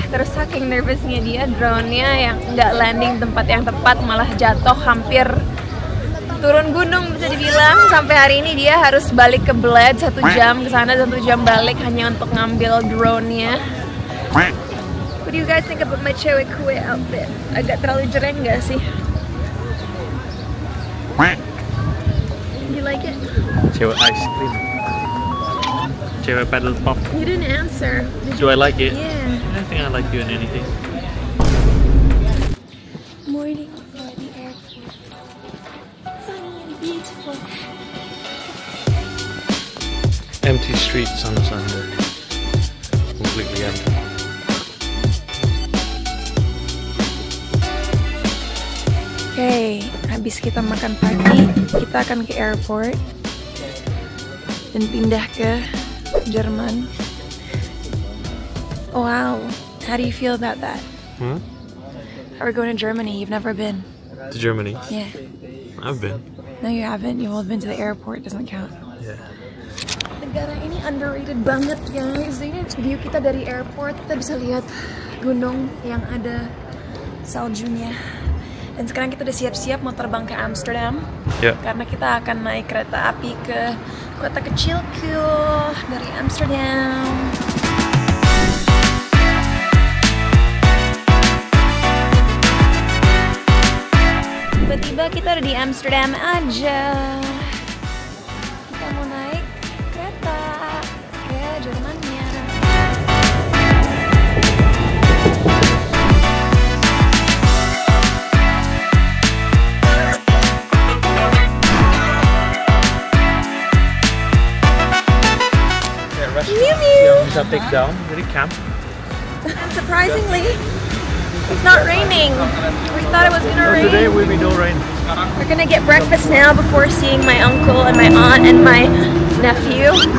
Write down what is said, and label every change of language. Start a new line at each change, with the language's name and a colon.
Indonesian: Terus saking nervousnya dia, drone-nya yang nggak landing tempat yang tepat, malah jatuh hampir turun gunung bisa dibilang. Sampai hari ini dia harus balik ke Bled 1 jam ke sana, 1 jam balik hanya untuk ngambil drone-nya.
English: What do you guys think about my
Indonesian: cewek kue
English: outfit?
Indonesian: Agak terlalu jreng nggak sih?
English: You like it?
Indonesian: Cewek ice cream. Cewek paddle pop.
English: You didn't answer. Do I like it? Yeah. I think I like you in anything. Morning for the airport. Sunny and beautiful. Empty streets on a Sunday. Completely empty.
Indonesian: Oke, habis kita makan pagi, kita akan ke airport dan pindah ke Jerman.
English: Oh, wow, how do you feel about that? We're going to Germany. You've never been. To Germany? Yeah. I've been. No, you haven't. You've only been to the airport. Doesn't count. Yeah.
Indonesian: Negara ini underrated banget, guys. Ini view kita dari airport. Kita bisa lihat gunung yang ada saljunya. Dan sekarang kita udah siap-siap mau terbang ke Amsterdam.
English: Yeah.
Indonesian: Karena kita akan naik kereta api ke kota kecilku dari Amsterdam. Tiba-tiba kita udah di Amsterdam aja. Kita mau naik kereta ke Jermannya. Yang bisa take down dari camp.
English: And surprisingly, it's not raining. We thought it was gonna rain. Today will be no rain. We're gonna get breakfast now before seeing my uncle and my aunt and my nephew.